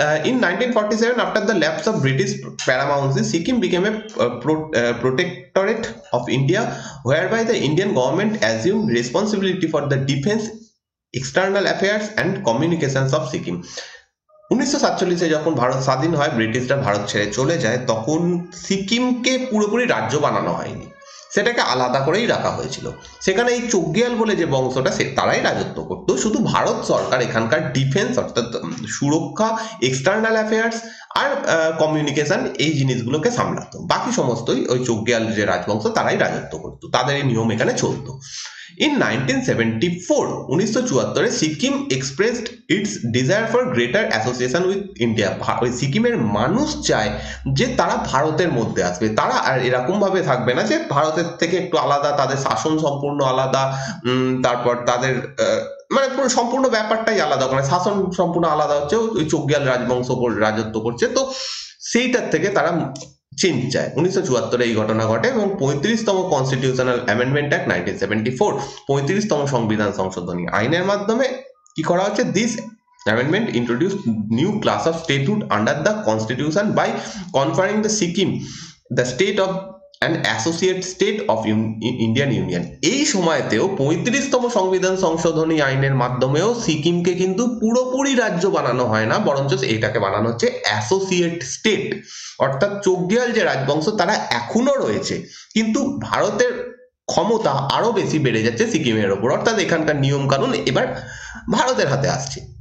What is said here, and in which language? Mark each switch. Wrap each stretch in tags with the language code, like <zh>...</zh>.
<en>In 1947, after the lapse of British paramountcy, Sikkim became a protectorate of India, whereby the Indian government assumed responsibility for the defense, external affairs, and communications of Sikkim.</en> <bn>1947-এ যখন ভারত স্বাধীন হয়, ব্রিটিশরা ভারত ছেড়ে চলে যায়, তখন সিকিমকে পুরোপুরি রাজ্য বানানো হয়নি, সেটাকে আলাদা করেই রাখা হয়েছিল। সেখানে এই চোগ্যাল বলে যে বংশটা, তারাই রাজত্ব করত। শুধু ভারত সরকার এখানকার ডিফেন্স অর্থাৎ সুরক্ষা, এক্সটার্নাল অ্যাফেয়ার্স আর কমিউনিকেশন এই জিনিসগুলোকে সামলাতো। বাকি সমস্তই ওই চোগ্যাল যে রাজবংশ তারাই রাজত্ব করতো, তাদের এই নিয়ম এখানে চলতো।</bn> <en>In 1974, 1974-এ Sikkim expressed its desire for greater association with India.</en> <bn>ওই সিকিমের মানুষ চায় যে তারা ভারতের মধ্যে আসবে, তারা আর এরকম ভাবে থাকবে না যে ভারতের থেকে একটু আলাদা, তাদের শাসন সম্পূর্ণ আলাদা, তারপর তাদের মানে পুরো সম্পূর্ণ ব্যাপারটাই আলাদা, মানে শাসন সম্পূর্ণ আলাদা হচ্ছে, ওই চোগ্যাল রাজবংশ রাজত্ব করছে। তো সেইটার থেকে তারা চেঞ্জ চায়। 1974-এ এই ঘটনা ঘটে এবং 35তম কনস্টিটিউশনাল অ্যামেন্ডমেন্ট অ্যাক্ট 1974, 35তম সংবিধান সংশোধনী আইনের মাধ্যমে কি করা হচ্ছে,</bn> <en>This amendment introduced new class of statehood under the constitution by conferring the Sikkim the state of an associate state of Indian Union.</en> <bn>এই সময়তেও 35তম সংবিধান সংশোধনী আইনের মাধ্যমেও সিকিমকে কিন্তু পুরোপুরি রাজ্য বানানো হয় না, বরঞ্চ এটাকে বানানো হচ্ছে অ্যাসোসিয়েট স্টেট। অর্থাৎ চোগ্যাল যে রাজবংশ তারা এখনো রয়েছে, কিন্তু ভারতের ক্ষমতা আরো বেশি বেড়ে যাচ্ছে সিকিমের ওপর, অর্থাৎ এখানকার নিয়ম কানুন এবার ভারতের হাতে আসছে।</bn>